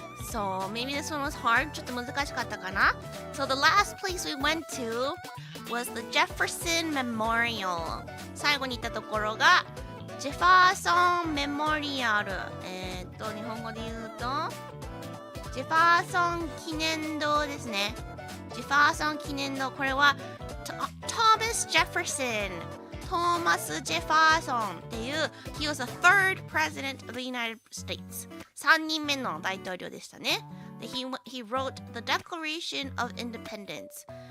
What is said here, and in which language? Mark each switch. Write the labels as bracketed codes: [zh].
[en] So maybe this one was hard. [ja] ちょっと難しかったかな? [en] So the last place we went to was the Jefferson Memorial. [ja] 最後に行ったところがジェファーソンメモリアル。日本語で言うとジェファーソン記念堂ですね。ジェファーソン記念堂。これはトーマス・ジェファーソン。トーマス・ジェファーソンっていう [en] He was the third president of the United States. [ja] 3人目の大統領でしたね。 [en] で he wrote the Declaration of Independence.